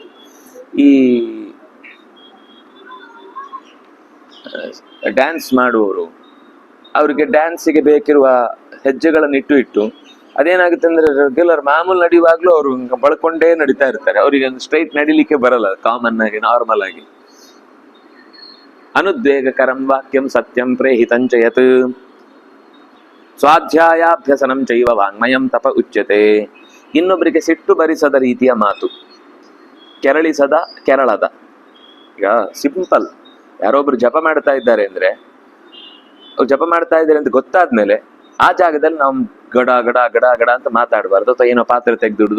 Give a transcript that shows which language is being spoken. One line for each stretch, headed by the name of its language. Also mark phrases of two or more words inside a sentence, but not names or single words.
Kannada: ಈ ಡ್ಯಾನ್ಸ್ ಮಾಡುವವರು ಅವರಿಗೆ ಡ್ಯಾನ್ಸಿಗೆ ಬೇಕಿರುವ ಹೆಜ್ಜೆಗಳನ್ನು ಇಟ್ಟು ಅದೇನಾಗುತ್ತೆ ಅಂದ್ರೆ ರೆಗ್ಯುಲರ್ ಮಾಮೂಲು ನಡೆಯುವಾಗ್ಲೂ ಅವರು ಬಳ್ಕೊಂಡೇ ನಡೀತಾ ಇರ್ತಾರೆ. ಅವರಿಗೆ ಒಂದು ಸ್ಟ್ರೈಟ್ ನಡಿಲಿಕ್ಕೆ ಬರಲ್ಲ, ಕಾಮನ್ ಆಗಿ ನಾರ್ಮಲ್ ಆಗಿ.
Sanskrit: ಅನುದ್ವೇಗಕರಂ ವಾಕ್ಯಂ ಸತ್ಯಂ ಪ್ರೇಹಿತಂಚ ಯತ್ ಸ್ವಾಧ್ಯಾಯಾಭ್ಯಸನಂ ಚೈವ ವಾಂಗ್ಮಯಂ ತಪ ಉಚ್ಯತೆ.
Kannada: ಇನ್ನೊಬ್ಬರಿಗೆ ಸಿಟ್ಟು ಬರಿಸದ ರೀತಿಯ ಮಾತು, ಕೆರಳದ. ಈಗ ಸಿಂಪಲ್, ಯಾರೊಬ್ರು ಜಪ ಮಾಡ್ತಾ ಇದ್ದಾರೆ ಅಂದ್ರೆ, ಅವ್ರು ಜಪ ಮಾಡ್ತಾ ಇದ್ದಾರೆ ಅಂತ ಗೊತ್ತಾದ್ಮೇಲೆ ಆ ಜಾಗದಲ್ಲಿ ನಾವು ಗಡ ಗಡ ಗಡ ಗಡ ಅಂತ ಮಾತಾಡಬಾರ್ದು, ಅಥವಾ ಏನೋ ಪಾತ್ರೆ ತೆಗೆದುಡುದು.